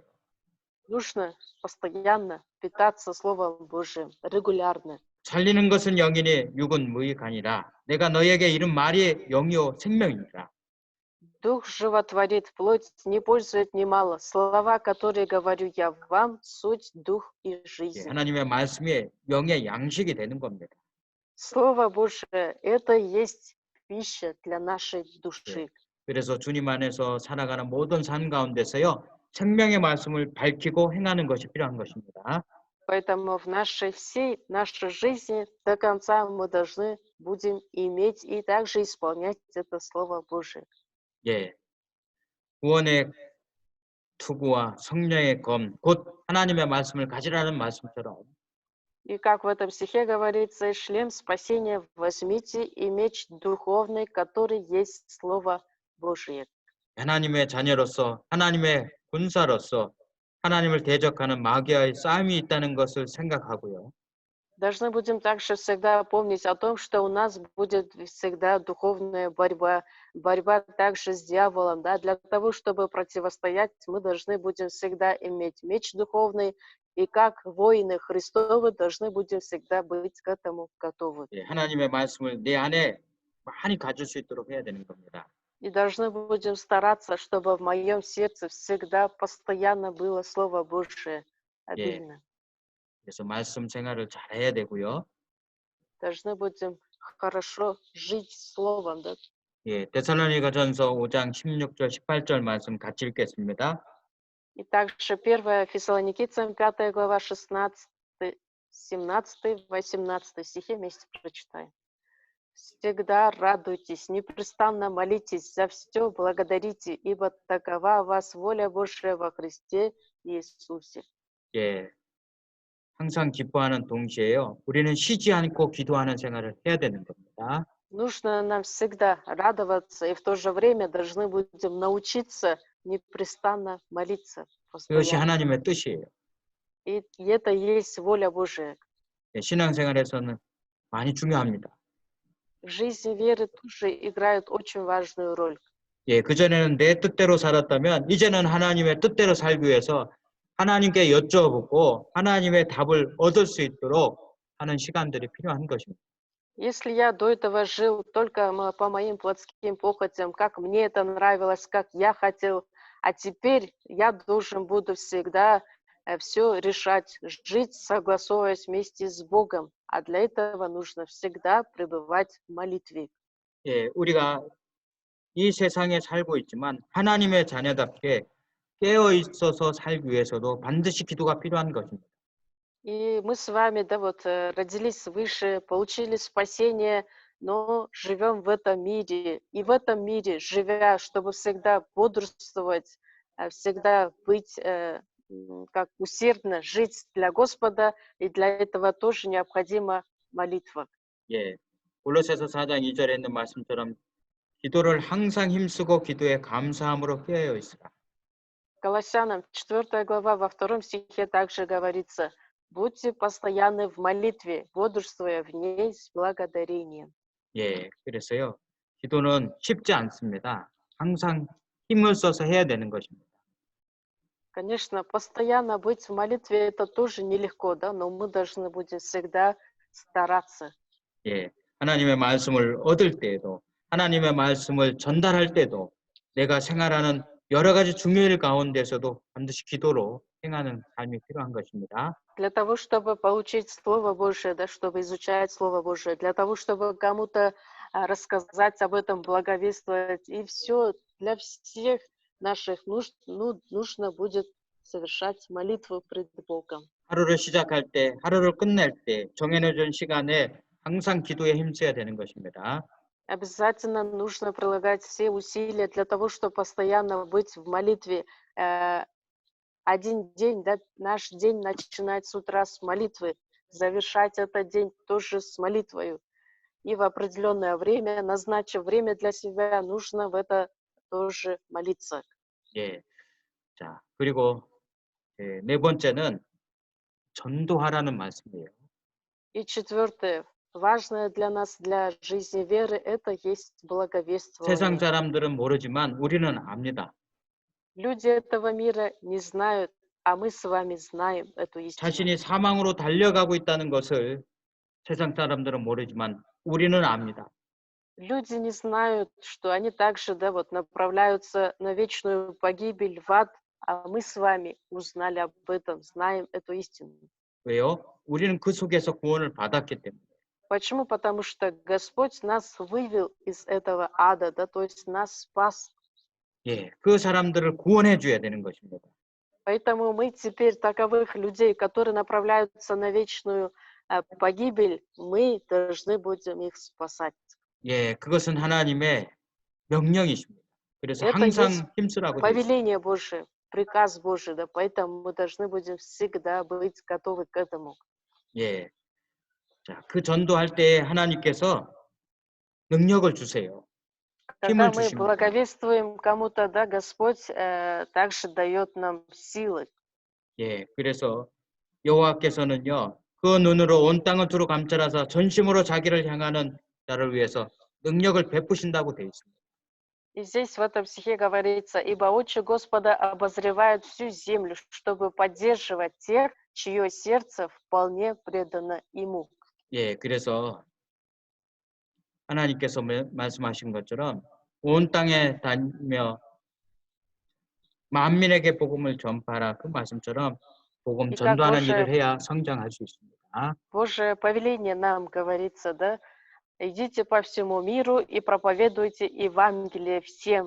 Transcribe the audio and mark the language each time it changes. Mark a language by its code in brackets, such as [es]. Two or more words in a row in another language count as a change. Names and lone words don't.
[ru] Нужно постоянно питаться Словом Божиим, регулярно. [ko] 살리는 것은 영이니 육은 무익하니라. 내가 너에게 이른 말이 영이요 생명이니라. [ru] Дух животворит, плоть не пользует немало. Слова, которые говорю я вам, суть, дух и [ko] 예, [ru] жизнь. [ko] 하나님의 말씀이 영의 양식이 되는 겁니다. [ru] Слово Божие – это и есть пища для нашей души. [ko] 그래서 주님 안에서 살아가는 모든 삶 가운데서요 생명의 말씀을 밝히고 행하는 것이 필요한 것입니다. [ru] Поэтому в всей нашей жизни до конца мы должны будем иметь и также исполнять это Слово Божие. [ko] 예, 구원의 투구와 성령의 검, 곧 하나님의 말씀을 가지라는 말씀처럼 [ru] И как в этом стихе говорится, шлем спасения возьмите и меч духовный, который есть Слово Божие. [ko] 하나님의 자녀로서 하나님의 군사로서 하나님을 대적하는 마귀와의 싸움이 있다는 것을 생각하고요. [ru] Должны будем также всегда помнить о том, что у нас будет всегда духовная борьба, борьба также с дьяволом. Да? Для того, чтобы противостоять, мы должны будем всегда иметь меч духовный, и как воины Христовы должны будем всегда быть к этому готовы. [ko] 예, 하나님의 말씀을 내 안에 많이 가질 수 있도록 해야 되는 겁니다. [ru] И должны будем стараться, чтобы в моем сердце всегда постоянно было Слово Божие обильно. [ko] 그래서 말씀 생활을 잘 해야 되고요. [ru] Должны будем хорошо жить Словом. Да? [ko] 예, 데살로니가전서 5장 16절 18절 말씀 같이 읽겠습니다. [ru] И также 1 Фессалоникийцам 5 глава 16, 17, 18 стихи вместе прочитаем. «Всегда радуйтесь, непрестанно молитесь, за все благодарите, ибо такова у вас воля Божия во Христе Иисусе». [ko] 예, 항상 기뻐하는 동시에요. 우리는 쉬지 않고 기도하는 생활을 해야 되는 겁니다. [ru] Нужно нам всегда радоваться, и в то же время должны будем научиться непрестанно молиться. [ko] 그것이 [ru] Постоянно. [ko] 하나님의 뜻이에요. [ru] И это и есть воля Божия. [ko] 예, 신앙생활에서는 많이 중요합니다. [ru] В жизни веры тоже играют очень важную роль. [ko] 예, 그전에는 내 뜻대로 살았다면 이제는 하나님의 뜻대로 살기 위해서 하나님께 여쭤보고 하나님의 답을 얻을 수 있도록 하는 시간들이 필요한 것입니다. [ru] Если я до этого жил только по моим плотским похотям, как мне это нравилось, как я хотел, а теперь я должен буду всегда все решать, жить, согласовываясь вместе с Богом. А для этого нужно всегда пребывать в молитве. [ko] 예, 우리가 이 세상에 살고 있지만 하나님의 자녀답게 깨어 있어서 살기 위해서도 반드시 기도가 필요한 것입니다. [ru] И мы с вами, да, вот родились свыше, получили спасение, но живем в этом мире. И в этом мире, живя, чтобы всегда бодрствовать, всегда быть как усердно, жить для Господа, и для этого тоже необходима молитва. [ko] 예, 골로새서 4장 2절에 있는 말씀처럼 기도를 항상 힘쓰고 기도에 감사함으로 깨어 있으라. [ru] Колоссянам 4 глава во 2 стихе также говорится: Будьте постоянны в молитве, бодрствуя в ней с благодарением. [ko] 예, 그래서요. 기도는 쉽지 않습니다. 항상 힘을 써서 해야 되는 것입니다. [ru] Конечно, постоянно быть в молитве это тоже нелегко, да, но мы должны будем всегда стараться. [ko] 예, 하나님의 말씀을 얻을 때에도, 하나님의 말씀을 전달할 때도, 내가 생활하는 여러 가지 중요일 가운데서도 반드시 기도로 행하는 삶이 필요한 것입니다. [ru] Для того, чтобы получить Слово Божие, да, чтобы изучать Слово Божие, для того, чтобы кому-то рассказать об этом, благовествовать, и все для всех наших нужд нужно будет совершать молитву пред Богом. [ko] 하루를 시작할 때, 하루를 끝낼 때 정해놓은 시간에 항상 기도에 힘써야 되는 것입니다. [ru] Обязательно нужно прилагать все усилия для того, чтобы постоянно быть в молитве. Один день, да, наш день начинать с утра с молитвы, завершать этот день тоже с молитвою. И в определенное время, назначив время для себя, нужно в это тоже молиться. [ko] 예, 자, 그리고 네 번째는 전도하라는 말씀이에요. [ru] И четвертое, важное для нас, для жизни веры, это есть [ko] 세상 [ru] благовествование. [ko] 사람들은 모르지만 우리는 압니다. [ru] Люди этого мира не знают, а мы с вами знаем эту истину. [ko] 자신이 사망으로 달려가고 있다는 것을 세상 사람들은 모르지만 우리는 압니다. [ru] Люди не знают, что они также, да, вот направляются на вечную погибель в ад, а мы с вами узнали об этом, знаем эту истину. [ko] 왜요? 우리는 그 속에서 구원을 받았기 때문에. [ru] Почему? Потому что Господь нас вывел из этого ада, да, то есть нас спас. [ko] 예, 그 사람들을 구원해 줘야 되는 것입니다. [ru] Поэтому мы теперь таковых людей, которые направляются на вечную погибель, мы должны будем их спасать. [ko] 예, 그것은 하나님의 명령이십니다. 그래서 [ru] Это есть [ko] 항상 힘쓰라고 되어 있습니다. [ru] повеление Божие, приказ Божий, да, поэтому мы должны будем всегда быть готовы к этому. [ko] 예, 자, 그 전도할 때 하나님께서 능력을 주세요. 힘을 [ru] Когда мы [ko] 주십니다. [ru] благовествуем кому-то, да, Господь также дает нам силы. [ko] 예, 그래서 여호와께서는요, 그 눈으로 온 땅을 두루 감찰하사 전심으로 자기를 향하는 자를 위해서 능력을 베푸신다고 되어 있습니다. [ru] И здесь в этом стихе говорится, «Ибо очи Господа обозревают всю землю, чтобы поддерживать тех, чье сердце вполне предано Ему». [ko] 예, 그래서 하나님께서 말씀하신 것처럼 온 땅에 다니며 만민에게 복음을 전파하라 그 말씀처럼 복음 [ru] И как [ko] 전도하는 일을 해야 성장할 수 있습니다. [ru] Божие повеление нам говорится, да, «Идите по всему миру и проповедуйте Евангелие всем».